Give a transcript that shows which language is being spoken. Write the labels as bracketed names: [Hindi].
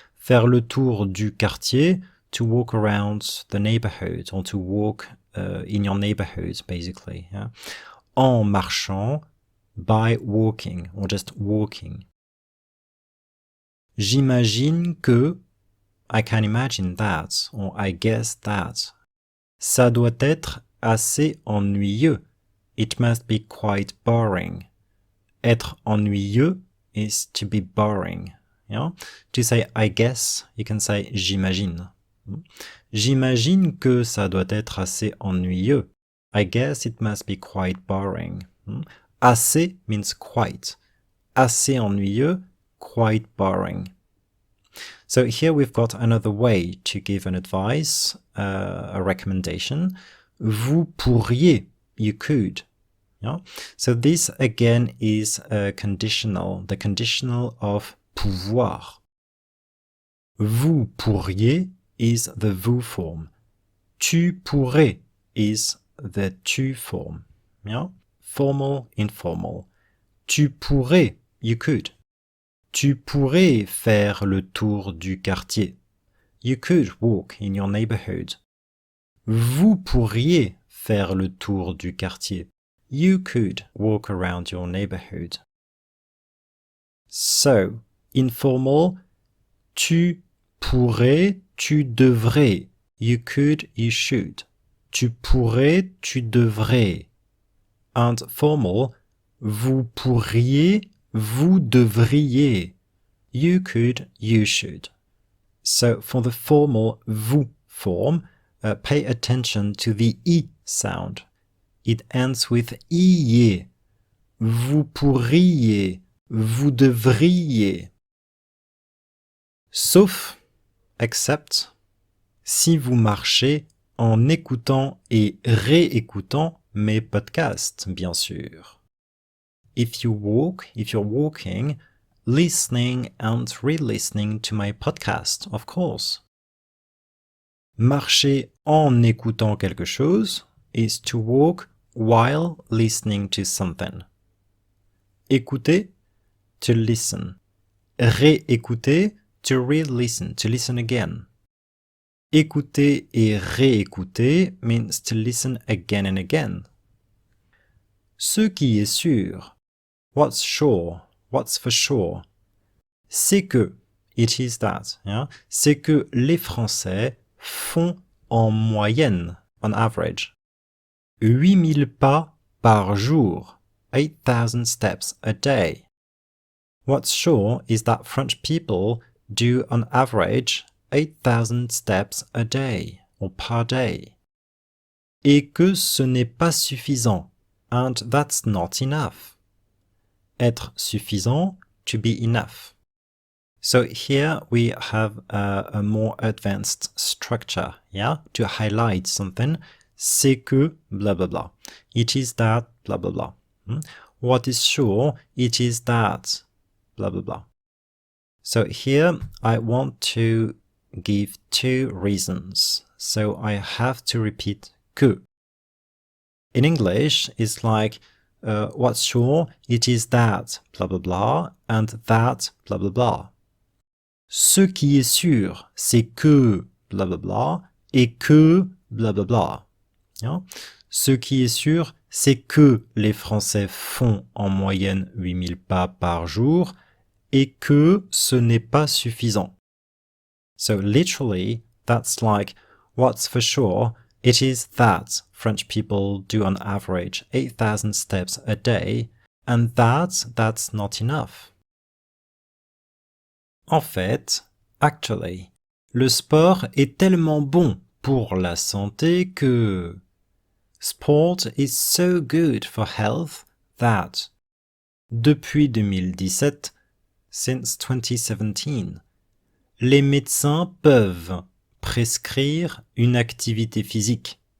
[French] Faire le tour du quartier, [English] to walk around the neighborhood, or to walk in your neighborhood, basically. Yeah? [French] En marchant, [English] by walking, or just walking. [French] J'imagine que, [English] I can imagine that, or I guess that. [French] Ça doit être assez ennuyeux. [English] It must be quite boring. [French] Être ennuyeux [English] is to be boring. Yeah? To say I guess, you can say j'imagine. [French] J'imagine que ça doit être assez ennuyeux. [English] I guess it must be quite boring. Assez means quite. [French] Assez ennuyeux, [English] quite boring. So here we've got another way to give an advice, a recommendation. [French] Vous pourriez, [English] you could. Yeah? So this again is a conditional, the conditional of pouvoir. [French] Vous pourriez [English] is the vous form. [French] Tu pourrais [English] is the tu form. Yeah? Formal, informal. [French] Tu pourrais, [English] you could. [French] Tu pourrais faire le tour du quartier. [English] You could walk in your neighborhood. [French] Vous pourriez faire le tour du quartier. [English] You could walk around your neighborhood. So, informal, [French] tu pourrais, tu devrais. [English] You could, you should. [French] Tu pourrais, tu devrais. [English] And formal, [French] vous pourriez, vous devriez. [English] You could, you should. So for the formal vous form, pay attention to the I sound. It ends with iye. [French] Vous pourriez, vous devriez. Sauf, except, si vous marchez en écoutant et réécoutant mes podcasts, bien sûr. [English] If you're walking, listening and re-listening to my podcast, of course. [French] Marcher en écoutant quelque chose [English] is to walk while listening to something. Écouter, to listen. Réécouter, to re-listen, to listen again. [French] Écouter et réécouter [English] means to listen again and again. [French] Ce qui est sûr, [English] what's sure, what's for sure, [French] c'est que, [English] it is that, yeah? [French] C'est que les Français font en moyenne, [English] on average, [French] 8000 pas par jour, [English] 8,000 steps a day. What's sure is that French people do on average 8,000 steps a day, or per day. [French] Et que ce n'est pas suffisant, [English] and that's not enough. [French] Être suffisant, [English] to be enough. So here we have a more advanced structure, yeah, to highlight something. [French] C'est que, [English] blah, blah, blah. It is that, blah, blah, blah. what is sure, it is that, blah blah blah. So here I want to give two reasons. So I have to repeat que. In English, it's like what's sure, it is that, blah blah blah, and that, blah blah blah. [French] Ce qui est sûr, c'est que, blah blah blah, et que, blah blah blah. Hein? Ce qui est sûr, c'est que les Français font en moyenne 8000 pas par jour et que ce n'est pas suffisant. [English] So literally, that's like, what's for sure, it is that French people do on average 8,000 steps a day, and that's not enough. [French] En fait, actually, le sport est tellement bon pour la santé que [English] sport is so good for health that [French] depuis 2017, [English] since 2017, [French] les médecins peuvent prescrire une activité physique.